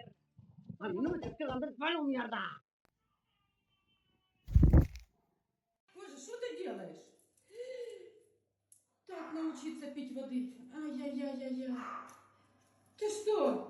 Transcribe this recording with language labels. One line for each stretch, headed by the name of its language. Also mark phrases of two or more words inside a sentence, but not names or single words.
Spanish: A mí no me toques el palo, mierda.
Russian: учиться пить воды. Ай-яй-яй-яй-яй. Ты что?